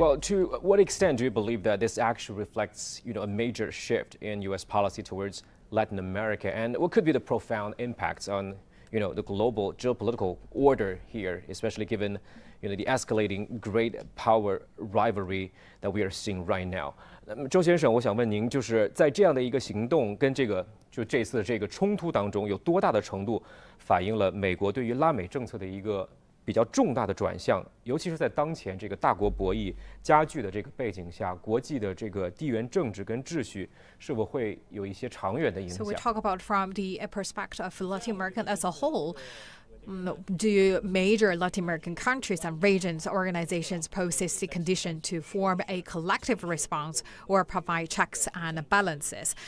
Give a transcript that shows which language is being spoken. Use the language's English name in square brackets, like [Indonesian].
[English] Well, to what extent do you believe that this actually reflects, a major shift in U.S. policy towards Latin America, and what could be the profound impacts on, the global geopolitical order here, especially given, the escalating great power rivalry that we are seeing right now? [Chinese] 那么，周先生，我想问您，就是在这样的一个行动跟这次这个冲突当中，有多大的程度反映了美国对于拉美政策的一个比较重大的转向，尤其是在当前这个大国博弈加剧的这个背景下，国际的这个地缘政治跟秩序是否会有一些长远的影响？ [English] So we talk about from the perspective of Latin America as a whole. Do major Latin American countries and regions organizations poses the condition to form a collective response or provide checks and balances?